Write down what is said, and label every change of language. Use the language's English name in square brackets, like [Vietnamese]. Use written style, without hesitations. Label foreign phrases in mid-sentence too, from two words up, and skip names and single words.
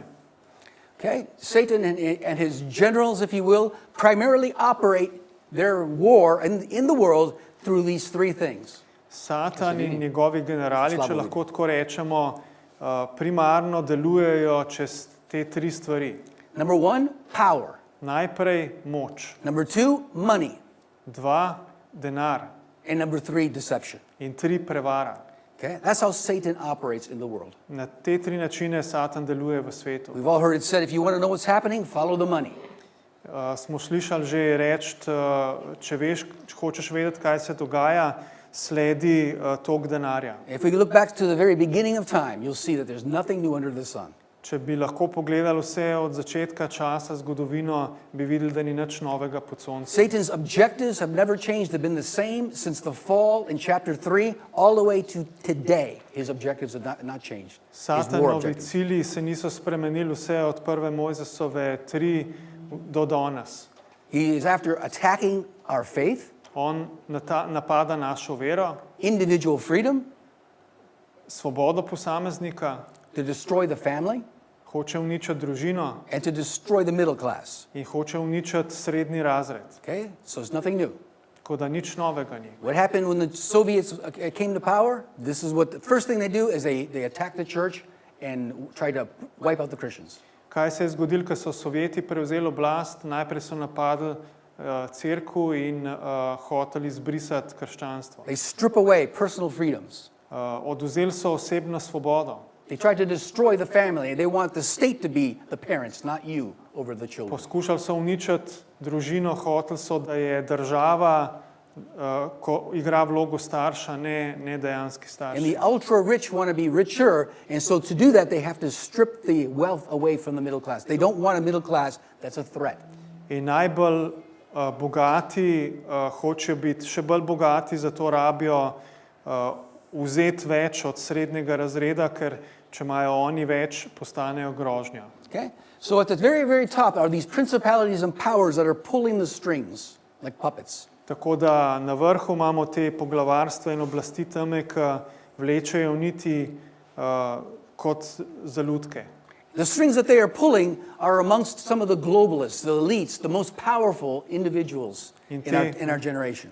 [English] Okay? Satan and his generals, if you will, primarily operate their war in the world through these three things. [Slovenian] Satan in njegovi generali, če lahko tako rečemo, primarno delujejo čez te tri stvari. [English] Number one, power. [Slovenian] Najprej moč, [English] Number two, money. [Slovenian] dva, denar [English] And number three, deception. [Slovenian] in tri, prevara. [English] Okay? That's how Satan operates in the world. [Slovenian] Na te tri načine Satan deluje v svetu. [English] We've all heard it said, if you want to know what's happening, follow the money. [Slovenian] Smo slišali že reči, če hočeš vedeti, kaj se dogaja, sledi tok denarja. [English] If we look back to the very beginning of time, you'll see that there's nothing new under the sun. [Slovenian] Če bi lahko pogledali vse od začetka časa zgodovino, bi videli, da ni nič novega pod soncem. [English] Satan's objectives have never changed. They've been the same since the fall in chapter 3 all the way to today. His objectives have not changed. His war [Slovenian] Satanovi [English] objectives. [Slovenian] cilji se niso spremenili vse od prve Mojzesove 3 do danes. [English] He is after attacking our faith, [Slovenian] On napada našo vero, [English] individual freedom, [Slovenian] svobodo posameznika, [English] to destroy the family, [Slovenian] hoče uničiti družino [English] and to destroy the middle class. [Slovenian] in hoče uničiti srednji razred. [English] Okay? So it's nothing new. [Slovenian] Tako da nič novega ni. [English] What happened when the Soviets came to power? This is what the first thing they do is they attack the church and try to wipe out the Christians. [Slovenian] Kaj se je zgodilo, ko so Sovjeti prevzeli oblast? Najprej so napadli cerkev in hoteli izbrisati krščanstvo. [English] They strip away personal freedoms. [Slovenian] Odvzeli so osebno svobodo. [English] They try to destroy the family. They want the state to be the parents, not you, over the children. [Slovenian] Poskušali so uničiti družino, hoteli so, da je država, ko igra vlogo starša, ne dejanski [English] And [Slovenian] starši. [English] the ultra-rich want to be richer, and so to do that, they have to strip the wealth away from the middle class. They don't want a middle class that's a threat. [Slovenian] In najbolj bogati hočejo biti še bolj bogati, zato rabijo vzeti več od srednjega razreda, ker če imajo oni več, postanejo grožnja. [English] Okay? So at the very, very top are these principalities and powers that are pulling the strings like puppets. [Slovenian] Tako da na vrhu imamo te poglavarstva in oblasti teme, ki vlečejo niti kot za lutke. [English] The strings that they are pulling are amongst some of the globalists, the elites, the most powerful individuals in our generation.